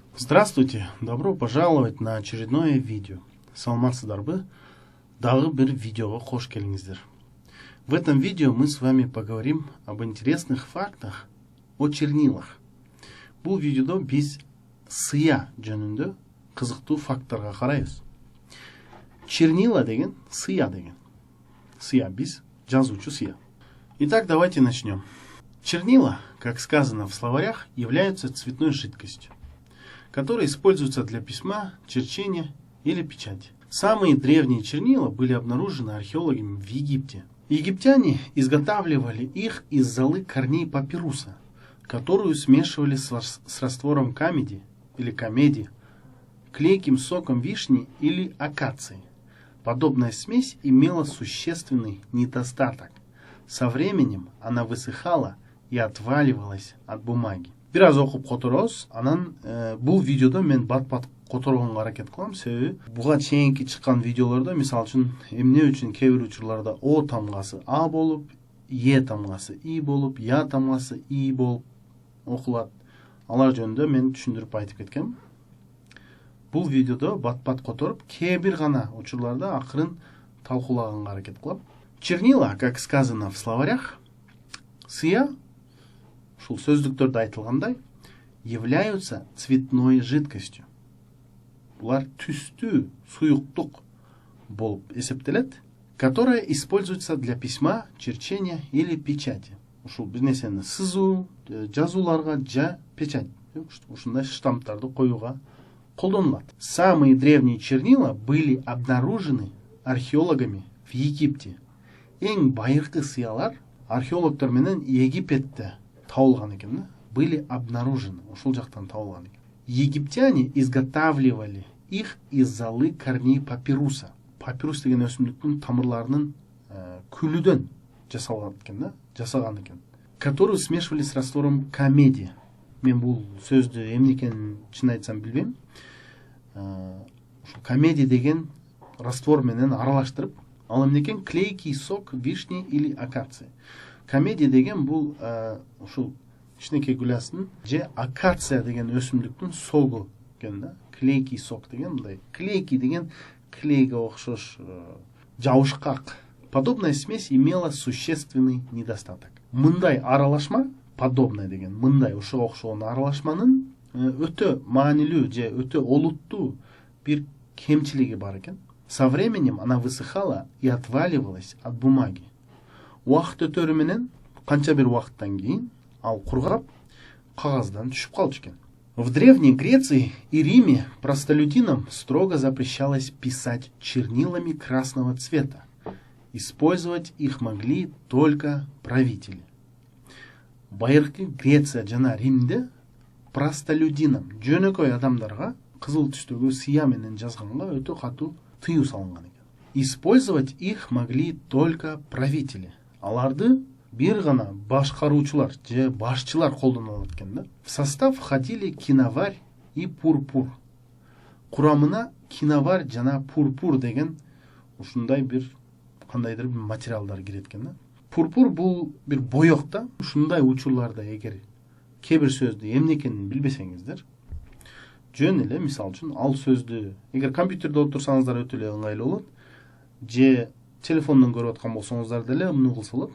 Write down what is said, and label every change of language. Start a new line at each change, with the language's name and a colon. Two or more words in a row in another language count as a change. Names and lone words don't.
Russian: Здравствуйте! Добро пожаловать на очередное видео.
Kyrgyz: Саламатсыздарбы? Дагы бир видеого хош келиңиздер.
Russian: В этом видео мы с вами поговорим об интересных фактах о чернилах.
Kyrgyz: Бул видеодо биз сыя жөнүндө кызыктуу факттарга карайбыз. Чернила деген сыя деген. Сыя биз жазуучу сыя.
Russian: Итак, давайте начнем. Чернила, как сказано в словарях, являются цветной жидкостью, которые используются для письма, черчения или печати. Самые древние чернила были обнаружены археологами в Египте. Египтяне изготавливали их из золы корней папируса, которую смешивали с раствором камеди или комеди, клейким соком вишни или акации. Подобная смесь имела существенный недостаток. Со временем она высыхала и отваливалась от бумаги.
Kyrgyz: Бир аз окуп которобуз, анан бул видеодо мен бат-бат которгонго аракет кылам. Себеби буга чейинки чыккан видеолордо, мисалы үчүн, эмне үчүн кээ бир учурларда о тамгасы а болуп, е тамгасы и болуп, я тамгасы и болуп окулат. Алар жөнүндө мен түшүндүрүп айтып кеткем. Бул видеодо бат-бат которуп, кээ бир гана учурларда акырын талкуулаганга аракет кылам.
Russian: Чернила, как сказано в словарях,
Kyrgyz: сыя, ушул сөздүктөрдө айтылгандай,
Russian: являются цветной жидкостью.
Kyrgyz: Булар түстүү, суюктук болуп эсептелет,
Russian: которая используется для письма, черчения или печати.
Kyrgyz: Ушул бир нерсени сызуу, жазууларга жа печать, ушундай штамптарды коюуга колдонулат.
Russian: Самые древние чернила были обнаружены археологами в Египте.
Kyrgyz: Эң байыркы сыялар археологдор менен Египетте табылган экен,
Russian: были обнаружены,
Kyrgyz: ушул жактан табылган экен.
Russian: Египтяне изготавливали их из золы корней папируса.
Kyrgyz: Папирус деген өсүмдүктүн тамырларынын күлүдөн жасалган экен,
Russian: которую смешивали с раствором комеди.
Kyrgyz: Мен бул сөздү эмне экенин чын айтсам билбейм. Комеди деген раствор менен аралаштырып, ал эмне экен?
Russian: Клейкий сок вишни или акации.
Kyrgyz: Комеди деген бул ушул кичинекей гүласын же акация деген өсүмдүктүн согу экен да.
Russian: Клейкий сок
Kyrgyz: деген мындай. Клейкий деген клейге окшош жабышкак.
Russian: Подобная смесь имела существенный недостаток.
Kyrgyz: Мындай аралашма, подобная деген, мындай ошого окшогон аралашманын өтө маанилүү же өтө олуттуу бир кемчилиги бар экен.
Russian: Со временем она высыхала и отваливалась от бумаги.
Kyrgyz: Уақыт өтөрү менен канча бир убакыттан кийин ал кургап кагаздан түшүп калчу экен.
Russian: В Древней Греции и Риме простолюдинам строго запрещалось писать чернилами красного цвета. Использовать их могли только правители.
Kyrgyz: Байыркы Греция жана Римде простолюдинам, жөнөкөй адамдарга кызыл түстөгү сыя менен жазганга өтө катуу тыюу салынган экен.
Russian: Использовать их могли только правители.
Kyrgyz: Аларды бир гана башкаруучулар же башчылар колдоно алат экен да.
Russian: В состав входили киноварь и пурпур.
Kyrgyz: Курамына киноварь жана пурпур деген ушундай бир кандайдыр бир материалдар кирет экен да. Пурпур бул бир боек да. Ушундай учурларда эгер кээ бир сөздү эмне экенин билбесеңиздер, жөн эле, мисалы үчүн, ал сөздү эгер компьютерде отурсаңыздар өтө эле ыңгайлуу болот, же телефондон көрүп аткан болсоңуздар деле муну кылса болот.